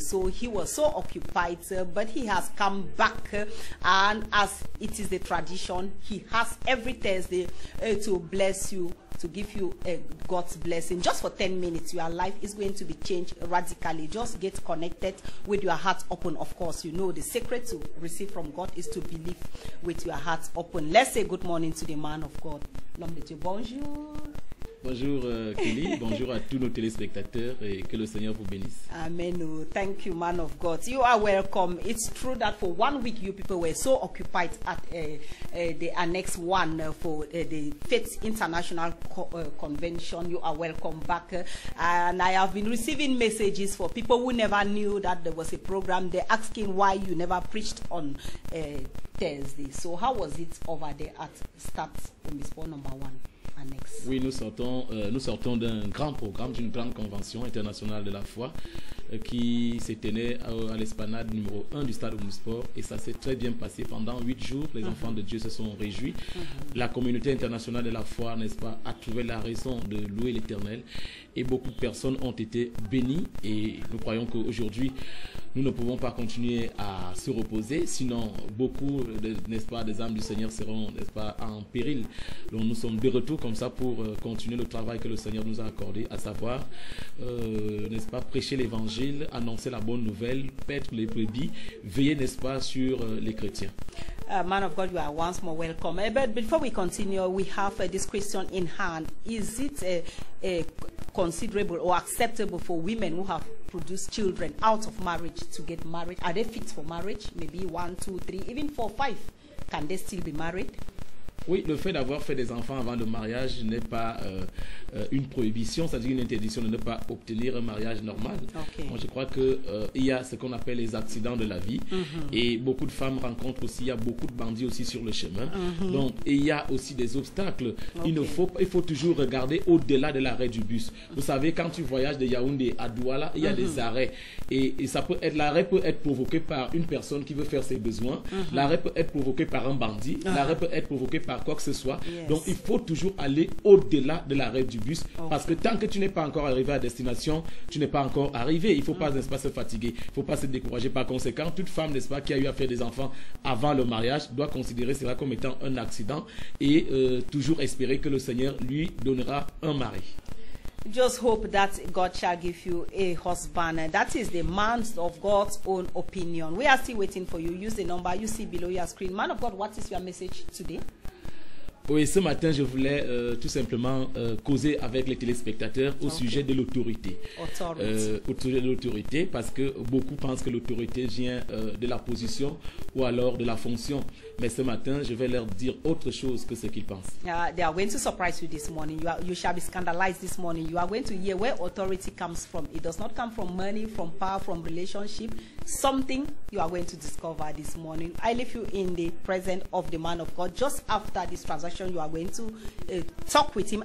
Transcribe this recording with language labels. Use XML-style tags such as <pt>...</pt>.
<en>So he was so occupied, but he has come back, and as it is the tradition, he has every Thursday to bless you, to give you God's blessing. Just for 10 minutes, your life is going to be changed radically. Just get connected with your heart open. Of course, you know the secret to receive from God is to believe with your heart open. Let's say good morning to the man of God.</en> <fr>L'homme de Dieu, bonjour. Bonjour Kelly, bonjour à tous nos téléspectateurs et que le Seigneur vous bénisse.</fr> <en>Amen. Thank you, man of God. You are welcome. It's true that for 1 week you people were so occupied at the Annex 1 for the Faith International Convention. You are welcome back. And I have been receiving messages for people who never knew that there was a program. They're asking why you never preached on Thursday. So how was it over there at Start Omispor number 1?</en> <fr>Annexe. Oui, nous sortons d'un grand programme, d'une grande convention internationale de la foi qui se tenait à l'esplanade numéro 1 du stade Omispor, et ça s'est très bien passé pendant 8 jours. Les enfants de Dieu se sont réjouis. La communauté internationale de la foi, n'est-ce pas, a trouvé la raison de louer l'Éternel, et beaucoup de personnes ont été bénies, et nous croyons qu'aujourd'hui nous ne pouvons pas continuer à se reposer, sinon beaucoup, n'est-ce pas, des âmes du Seigneur seront, n'est-ce pas, en péril. Donc nous sommes de retour comme ça pour continuer le travail que le Seigneur nous a accordé, à savoir, n'est-ce pas, prêcher l'évangile, annoncer la bonne nouvelle, paître les brebis, veiller, n'est-ce pas, sur les chrétiens.</fr> <en>Man of God, you are once more welcome. But before we continue, we have this question in hand. Is it considerable or acceptable for women who have produced children out of marriage to get married? Are they fit for marriage? Maybe 1, 2, 3, even 4, 5. Can they still be married?</en> <fr>Oui, le fait d'avoir fait des enfants avant le mariage n'est pas une prohibition, c'est-à-dire une interdiction de ne pas obtenir un mariage normal. Okay. Moi, je crois qu'il y a ce qu'on appelle les accidents de la vie, et beaucoup de femmes rencontrent aussi, il y a beaucoup de bandits aussi sur le chemin. Donc, et il y a aussi des obstacles. Okay. Il faut toujours regarder au-delà de l'arrêt du bus. Vous savez, quand tu voyages de Yaoundé à Douala, il y a des arrêts, et ça peut être, l'arrêt peut être provoqué par une personne qui veut faire ses besoins, l'arrêt peut être provoqué par un bandit, l'arrêt peut être provoqué par quoi que ce soit. Donc il faut toujours aller au-delà de l'arrêt du bus, parce que tant que tu n'es pas encore arrivé à destination, tu n'es pas encore arrivé. Il ne faut pas, n'est-ce pas, se fatiguer, il ne faut pas se décourager. Par conséquent, toute femme, n'est-ce pas, qui a eu à faire des enfants avant le mariage doit considérer cela comme étant un accident, et toujours espérer que le Seigneur lui donnera un mari.</fr> <en>Just hope that God shall give you a husband. And that is the man of God's own opinion. We are still waiting for you. Use the number you see below your screen. Man of God, what is your message today?</en> <fr>Oui, ce matin, je voulais tout simplement causer avec les téléspectateurs au sujet de l'autorité. Au sujet de l'autorité, parce que beaucoup pensent que l'autorité vient de la position ou alors de la fonction. Mais ce matin, je vais leur dire autre chose que ce qu'ils pensent.</fr> <en>They are going to surprise you this morning. You shall be scandalized this morning. You are going to hear where authority comes from. It does not come from money, from power, from relationship. Something you are going to discover this morning. I leave you in the presence of the man of God. Just after this transaction, you are going to talk with him.</en>